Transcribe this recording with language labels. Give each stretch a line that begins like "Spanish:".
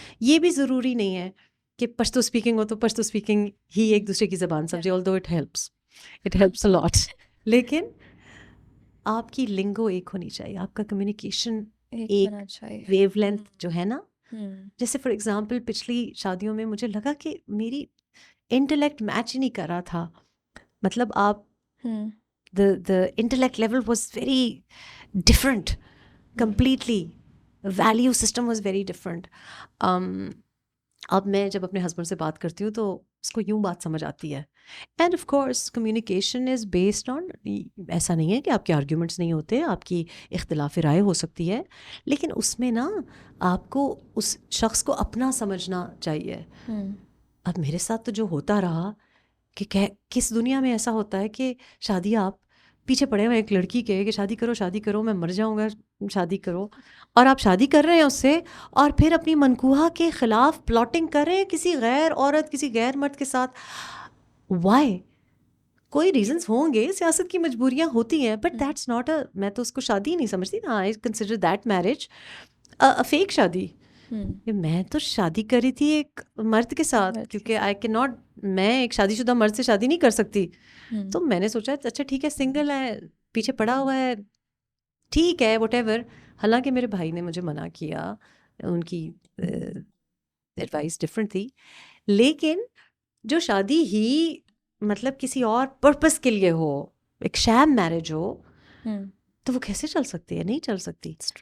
Urdu: یہ بھی ضروری نہیں ہے کہ پشتو اسپیکنگ ہو تو پشتو اسپیکنگ ہی ایک دوسرے کی زبان سمجھے،
English: although it helps a lot,
Urdu: لیکن آپ کی لنگو ایک ہونی چاہیے، آپ کا کمیونیکیشن ایک ویو لینتھ جو ہے نا. جیسے فار ایگزامپل پچھلی شادیوں میں مجھے لگا کہ میری انٹلیکٹ میچ ہی نہیں کر رہا تھا. مطلب آپ
English: the intellect level was very different completely, value system was very different.
Urdu: اب میں جب اپنے ہسبینڈ سے بات کرتی ہوں تو اس کو یوں بات سمجھ آتی ہے.
English: and of course communication is based on,
Urdu: ایسا نہیں ہے کہ آپ کے آرگیومنٹس نہیں ہوتے، آپ کی اختلاف رائے ہو سکتی ہے، لیکن اس میں نا آپ کو اس شخص کو اپنا سمجھنا چاہیے. اب میرے ساتھ تو جو ہوتا رہا کہ کس دنیا میں ایسا ہوتا ہے کہ شادی آپ پیچھے پڑے ہوئے ایک لڑکی کے کہ شادی کرو شادی کرو، میں مر جاؤں گا، شادی کرو، اور آپ شادی کر رہے ہیں اس سے، اور پھر اپنی منکوحہ کے خلاف پلاٹنگ کر رہے ہیں کسی غیر عورت، کسی غیر مرد کے ساتھ. وائی؟ کوئی ریزنس ہوں گے، سیاست کی مجبوریاں ہوتی ہیں،
English: but that's not a,
Urdu: میں تو اس کو شادی نہیں سمجھتی نا.
English: I consider that marriage a fake شادی.
Urdu: میں تو شادی کری تھی ایک مرد کے ساتھ، کیونکہ
English: I can not,
Urdu: میں ایک شادی شدہ مرد سے شادی نہیں کر سکتی. تو میں نے سوچا اچھا ٹھیک ہے، سنگل ہے، پیچھے پڑا ہوا ہے، ٹھیک ہے وٹ ایور. حالانکہ میرے بھائی نے مجھے منع کیا، ان کی ایڈوائس ڈفرینٹ تھی، لیکن جو شادی ہی مطلب کسی اور پرپس کے لیے ہو، ایک شام میرج ہو، تو وہ کیسے چل سکتی ہے؟ نہیں چل سکتی.